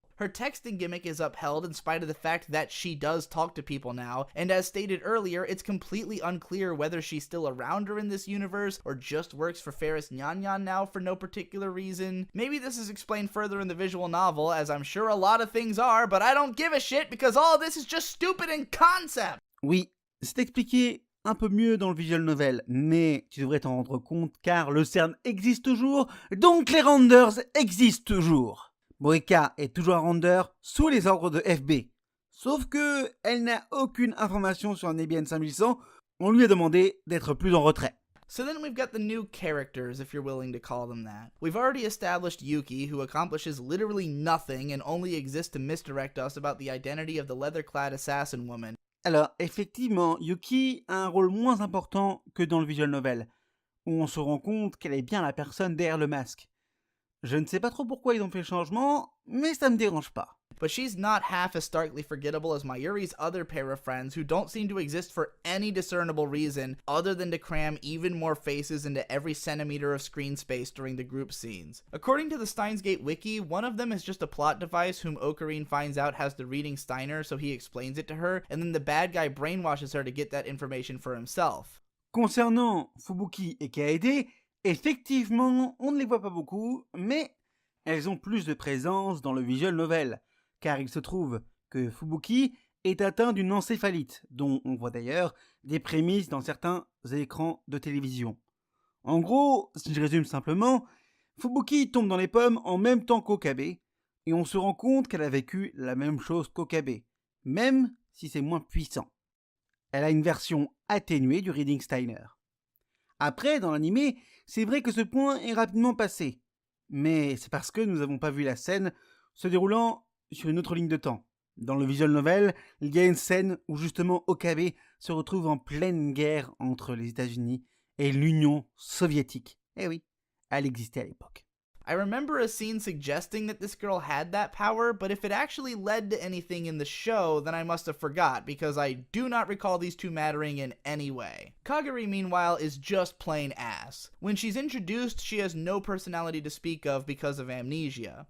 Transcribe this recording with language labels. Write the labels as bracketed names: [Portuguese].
[English] Her texting gimmick is upheld in spite of the fact that she does talk to people now, and as stated earlier, it's completely unclear whether she's still around her in this universe or just works for Ferris Nyan now for no particular reason. Maybe this is explained further in the visual novel, as I'm sure a lot of things are, but I don't give a shit because all of this is just stupid in concept! [French] Oui, c'est expliqué un peu mieux dans le visual novel, mais tu devrais t'en rendre compte car le CERN existe toujours, donc les renders existent toujours. Moeka est toujours un render sous les ordres de FB. Sauf que elle n'a aucune information sur un Nebian 5100, on lui a demandé d'être plus en retrait. [English] So then we've got the new characters, if you're willing to call them that. We've already established Yuki, who accomplishes literally nothing and only exists to misdirect us about the identity of the leather-clad assassin woman. [French] Alors, effectivement, Yuki a un rôle moins important que dans le visual novel, où on se rend compte qu'elle est bien la personne derrière le masque. Je ne sais pas trop pourquoi ils ont fait le changement, mais ça me dérange pas. [English] But she's not half as starkly forgettable as Mayuri's other pair of friends who don't seem to exist for any discernible reason other than to cram even more faces into every centimeter of screen space during the group scenes. According to the Steins Gate wiki, one of them is just a plot device whom Ocarine finds out has the reading Steiner, so he explains it to her, and then the bad guy brainwashes her to get that information for himself. [French] Concernant Fubuki et Kaede, effectivement, on ne les voit pas beaucoup, mais elles ont plus de présence dans le visual novel, car il se trouve que Fubuki est atteint d'une encéphalite, dont on voit d'ailleurs des prémices dans certains écrans de télévision. En gros, si je résume simplement, Fubuki tombe dans les pommes en même temps qu'Okabe, et on se rend compte qu'elle a vécu la même chose qu'Okabe, même si c'est moins puissant. Elle a une version atténuée du Reading Steiner. Après, dans l'animé, c'est vrai que ce point est rapidement passé, mais c'est parce que nous n'avons pas vu la scène se déroulant sur une autre ligne de temps. Dans le visual novel, il y a une scène où justement Okabe se retrouve en pleine guerre entre les États-Unis et l'Union soviétique. Eh oui, elle existait à l'époque. [English] I remember a scene suggesting that this girl had that power, but if it actually led to anything in the show, then I must have forgot, because I do not recall these two mattering in any way. Kagari, meanwhile, is just plain ass. When she's introduced, she has no personality to speak of because of amnesia.